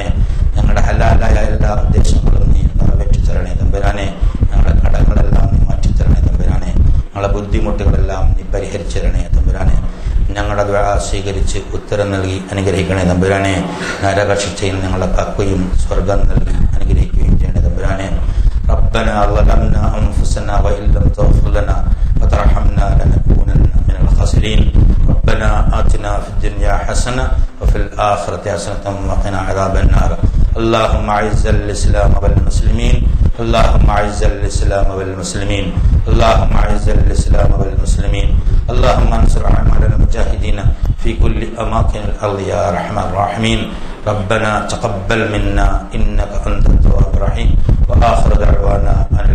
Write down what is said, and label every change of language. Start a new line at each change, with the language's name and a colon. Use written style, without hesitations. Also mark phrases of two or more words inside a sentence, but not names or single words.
Malayalam: ഞങ്ങളുടെ ഹലാലായ എല്ലാ ഉദ്ദേശങ്ങളും നീ നിറവേറ്റി തരണേ തമ്പുരാനെ. ഞങ്ങളുടെ കടങ്ങളെല്ലാം നീ മാറ്റിത്തരണേ തമ്പുരാനെ. ഞങ്ങളുടെ ബുദ്ധിമുട്ടുകളെല്ലാം നീ പരിഹരിച്ചു തരണേ തമ്പുരാനെ. ഞങ്ങളുടെ ദുആ സ്വീകരിച്ച് ഉത്തരം നൽകി അനുഗ്രഹിക്കണേ തമ്പുരാനെ. നരകശിക്ഷയിൽ ഞങ്ങളെ കാക്കുകയും സ്വർഗം നൽകി അനുഗ്രഹിക്കുകയും ചെയ്യണേ തമ്പുരാനെ.
Arabic: ربنا ظلمنا أنفسنا وإن لم تغفر لنا وترحمنا لنكونن من الخاسرين ربنا آتنا في الدنيا حسنة وفي الآخرة حسنة وقنا عذاب النار اللهم أعز الإسلام والمسلمين اللهم أعز الإسلام والمسلمين اللهم أعز الإسلام والمسلمين اللهم انصر أعمال المجاهدين في كل أماكن الأرض يا أرحم الراحمين ربنا تقبل منا إنك أنت التواب الرحيم وآخر دعوانا